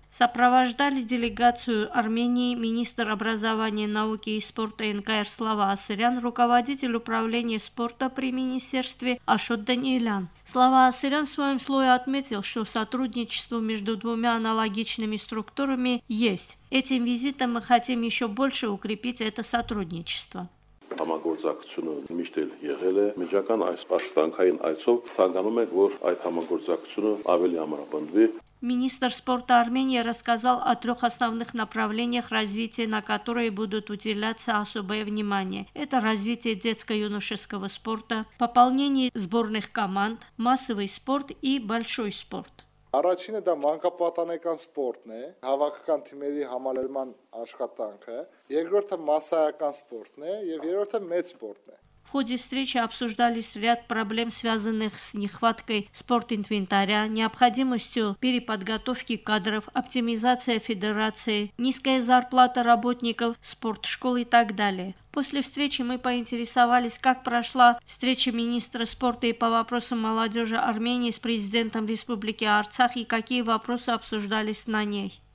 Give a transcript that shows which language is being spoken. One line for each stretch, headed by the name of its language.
Russian: Сопровождали делегацию Армении министр образования, науки и спорта НКР Слава Асырян, руководитель управления спорта при министерстве Ашот Даниэлян. Слава Асырян в своем слове отметил, что сотрудничество между двумя аналогичными структурами есть. Этим визитом мы хотим еще больше укрепить это сотрудничество.
Armenian: Համագործակցությունը միշտ էլ եղել է միջական այս աշխատանքային այցով ցանկանում ենք որ այդ համագործակցությունը ավելի ամրապնդվի
Russian: Министр спорта Армении рассказал о трех основных направлениях развития, на которые будут уделяться особое внимание. Это развитие детско-юношеского спорта, пополнение сборных команд, массовый спорт и большой спорт.
Armenian: Առաջինը դա մանկապատանեկան սպորտն է, հավաքական թիմերի համալրման աշխատանքը, երկրորդը մասսայական սպորտն է եւ երրորդը մեծ սպորտն է։
Russian: В ходе встречи обсуждались ряд проблем, связанных с нехваткой спортинвентаря, необходимостью переподготовки кадров, оптимизация федерации, низкая зарплата работников спортшкол и так далее. После встречи мы поинтересовались, как прошла встреча министра спорта и по вопросам молодежи Армении с президентом Республики Арцах и какие вопросы обсуждались на ней.